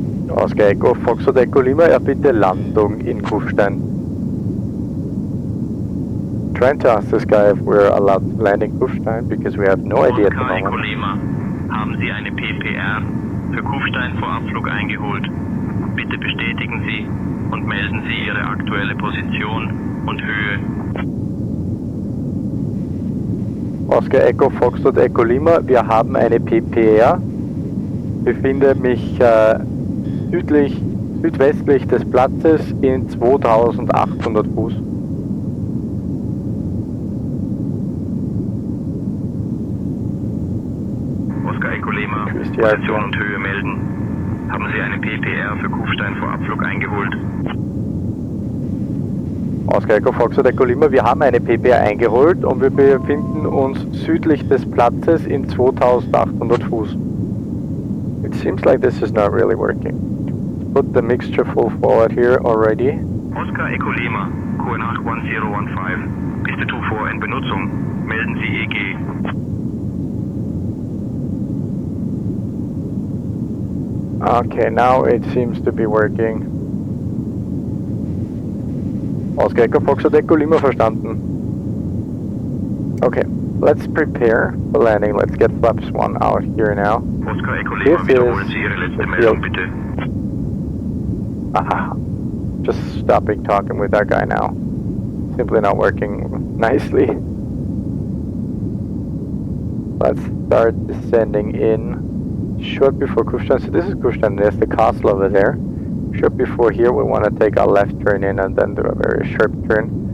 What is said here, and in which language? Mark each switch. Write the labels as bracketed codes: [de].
[de] Oscar Echo, Foxtrot Echo Lima, erbitte Landung in Kufstein. [en] Trying to ask this guy if we're allowed to land in Kufstein because we have no idea at the [de] Oscar Echo [en] moment. [de] Lima, haben Sie eine PPR für Kufstein vor Abflug eingeholt? Bitte bestätigen Sie und melden Sie Ihre aktuelle Position und Höhe. Oscar Echo, Foxtrot Echo Lima, wir haben eine PPR. Befinde mich südwestlich des Platzes in 2800 Fuß. Oscar Echo Lima, Position und Höhe melden. Haben Sie eine PPR für Kufstein vor Abflug eingeholt? Oscar Echo, Foxtrot Echo Lima, wir haben eine PPR eingeholt und wir befinden uns südlich des Platzes in 2800 Fuß. [en] It seems like this is not really working. Put the mixture full forward here already. [de] Oscar Echo Lima, QNH 1015, Piste 24 in Benutzung. Melden Sie EG. [en] Okay, now it seems to be working. [de] Oscar Echo, Foxtrot Echo Lima, verstanden. [en] Okay, let's prepare for landing. Let's get flaps 1 out here now. [de] Oscar Echo Lima, wiederholen Sie Ihre letzte Meldung bitte. [en] Just stopping talking with that guy now. Simply not working nicely. Let's start descending in short before Kufstein. So this is Kufstein, there's the castle over there. Short before here we want to take a left turn in and then do a very sharp turn.